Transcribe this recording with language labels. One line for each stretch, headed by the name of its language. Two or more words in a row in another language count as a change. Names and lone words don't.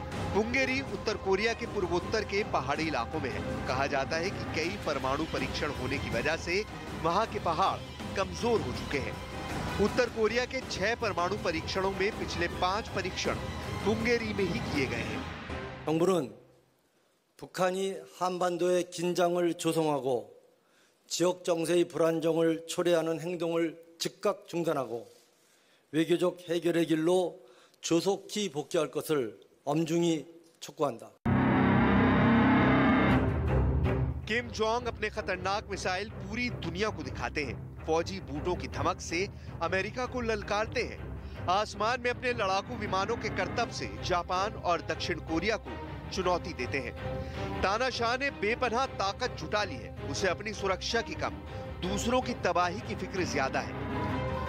Hindi: पुंगेरी उत्तर कोरिया के पूर्वोत्तर के पहाड़ी इलाकों में है। कहा जाता है कि कई परमाणु परीक्षण होने की वजह से वहां के पहाड़ कमजोर हो चुके हैं। उत्तर कोरिया के 6 परमाणु परीक्षणों में पिछले 5 परीक्षण पुंगेरी में ही किए गए हैं।
Korean: 정부는 북한이 한반도의 긴장을 조성하고 지역 정세의 불안정을 초래하는 행동을 즉각 중단하고 외교적 해결의 길로 조속히 복귀할 것을 엄중히 촉구한다.
Hindi: किम जोंग अपने खतरनाक मिसाइल पूरी दुनिया को दिखाते हैं। फौजी बूटों की धमक से अमेरिका को ललकारते हैं। आसमान में अपने लड़ाकू विमानों के करतब से जापान और दक्षिण कोरिया को चुनौती देते हैं। तानाशाह ने बेपनाह ताकत जुटा ली है। उसे अपनी सुरक्षा की कम, दूसरों की तबाही की फिक्र ज्यादा है।